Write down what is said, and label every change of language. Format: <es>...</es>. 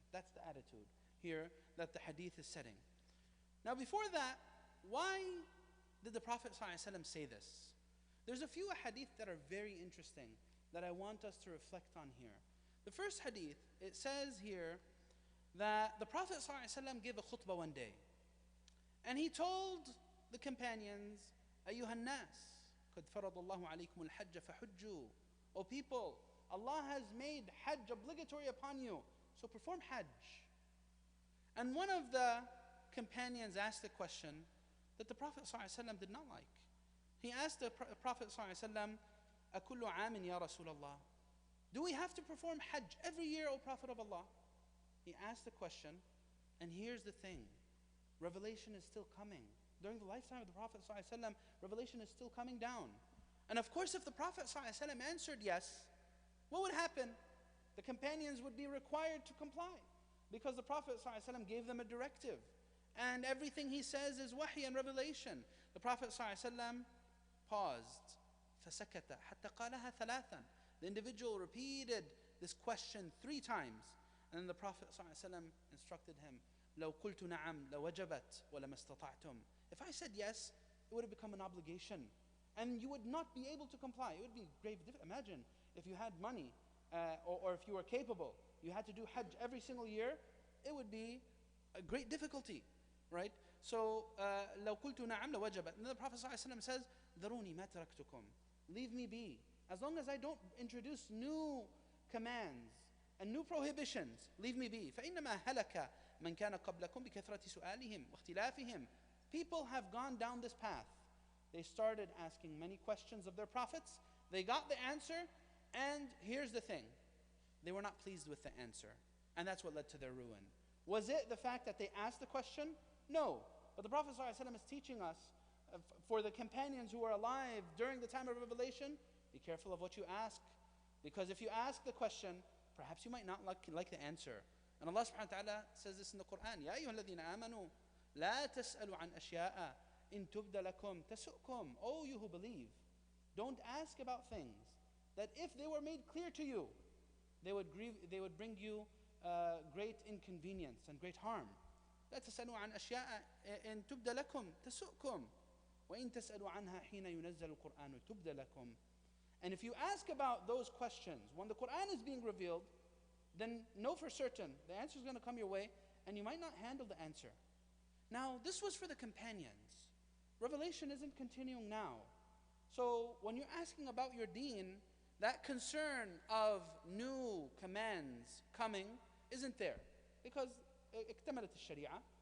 <en>That's the attitude here that the hadith is setting. Now before that, why did the Prophet ﷺ say this? There's a few hadith that are very interesting that I want us to reflect on here. The first hadith, it says here that the Prophet ﷺ gave a khutbah one day. And he told the companions,</en> <ar>أَيُّهَا النَّاسِ قَدْ فَرَضَ اللَّهُ عَلَيْكُمُ الْحَجَّ فَحُجُّوا.</ar> <en>O people, Allah has made Hajj obligatory upon you, so perform Hajj. And one of the companions asked a question that the Prophet ﷺ did not like. He asked the Prophet ﷺ,</en> <ar>أَكُلُّ عَامٍ يَا رَسُولَ اللَّهِ,</ar> <en>do we have to perform Hajj every year, O Prophet of Allah? He asked the question, and here's the thing. Revelation is still coming. During the lifetime of the Prophet ﷺ, revelation is still coming down. And of course, if the Prophet ﷺ answered yes, what would happen? The companions would be required to comply, because the Prophet ﷺ gave them a directive. And everything he says is wahy and revelation. The Prophet ﷺ paused.</en> <ar>فَسَكَتَ حَتَّى قَالَهَا ثَلَاثًا.</ar> <en>The individual repeated this question 3 times. And then the Prophet ﷺ instructed him,</en> <ar>لَوْ قُلْتُ نَعَمْ لَوَجَبَتْ وَلَمَا اسْتَطَعْتُمْ.</ar> <en>If I said yes, it would have become an obligation. And you would not be able to comply. It would be grave difficult. Imagine if you had money, or if you were capable, you had to do Hajj every single year, it would be a great difficulty, right?</en> <ar>So, لَوْ قُلْتُ نَعَمْ لَوَجَبَتْ.</ar> <en>And then the Prophet ﷺ says,</en> <ar>ذَرُونِي مَا تَرَكْتُكُمْ.</ar> <en>Leave me be. As long as I don't introduce new commands and new prohibitions, leave me be.</en> <ar>فَإِنَّمَا هَلَكَ مَنْ كَانَ قَبْلَكُمْ بِكَثْرَةِ سُؤَالِهِمْ وَاخْتِلَافِهِمْ.</ar> <en>People have gone down this path. They started asking many questions of their prophets. They got the answer, and here's the thing. They were not pleased with the answer. And that's what led to their ruin. Was it the fact that they asked the question? No. But the Prophet ﷺ is teaching us, for the companions who were alive during the time of revelation, be careful of what you ask. Because if you ask the question, perhaps you might not like the answer. And Allah subhanahu wa ta'ala says this in the Quran.</en> <ar>يَا أَيُّهَا الَّذِينَ آمَنُوا لَا تَسْأَلُوا عَنْ أَشْيَاءَ إِن تُبْدَ لَكُمْ تَسُؤْكُمْ.</ar> <en>O you who believe, don't ask about things that if they were made clear to you, they would bring you great inconvenience and great harm.</en> <ar>لا تسألوا عن أشياء إن تبدأ لكم تسؤكم وإن تسألوا عنها حين ينزل القرآن تبدأ لكم.</ar> <en>And if you ask about those questions when the Quran is being revealed, then know for certain the answer is going to come your way, and you might not handle the answer. Now, this was for the companions. Revelation isn't continuing now. So when you're asking about your deen, that concern of new commands coming isn't there, because</en> <ar>اكتملت الشريعة.</ar>